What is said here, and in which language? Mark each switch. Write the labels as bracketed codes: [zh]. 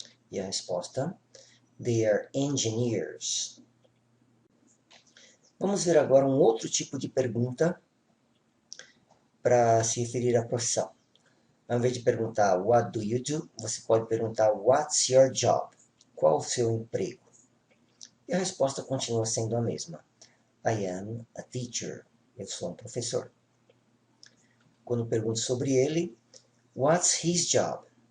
[pt] E a resposta, [en] they are engineers. [pt] Vamos ver agora um outro tipo de pergunta para se referir à profissão. Ao invés de perguntar [en] what do you do, [pt] você pode perguntar [en] what's your job? [pt] Qual o seu emprego? E a resposta continua sendo a mesma. [en] I am a teacher. [pt] Eu sou um professor. Quando pergunto sobre ele, [en] what's his job?